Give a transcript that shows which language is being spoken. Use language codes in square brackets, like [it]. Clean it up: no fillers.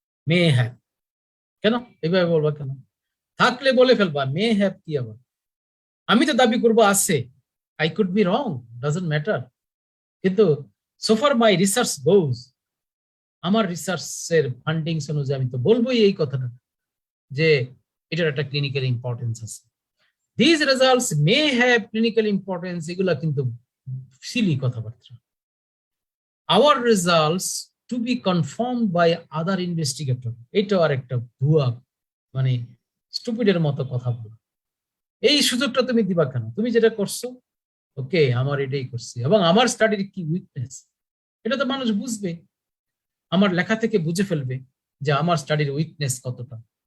[en] May have, [bn] কেন এইভাবে বলবা? কেন? থাকলে বলে ফেলবা, মে হ্যাভ কি আবার? আমি তো দাবি করবো আছে, [en] I could be wrong, doesn't matter, [bn] কিন্তু [en] so far my research goes, [bn] আমার রিসার্চের ফান্ডিংস অনুযায়ী আমি তো বলবোই এই কথাটা যে এটার একটা ক্লিনিক্যাল ইম্পর্টেন্স আছে। [en] These results may have clinical importance, [bn] এগুলা কিন্তু সিলি কথাবার্তা। [en] Our results to be confirmed by other investigator, [bn] এটা আর একটা ভুয়া স্টুপিডের মতো কথা বলো। এই সুযোগটা তুমি দিবা কেন? তুমি যেটা করছো, ওকে আমার এটাই করছি, এবং আমার স্টাডির কি উইকনেস, এটা তো মানুষ বুঝবে, আমার লেখা থেকে বুঝে ফেলবে যে আমার স্টাডির উইকনেস কতটা।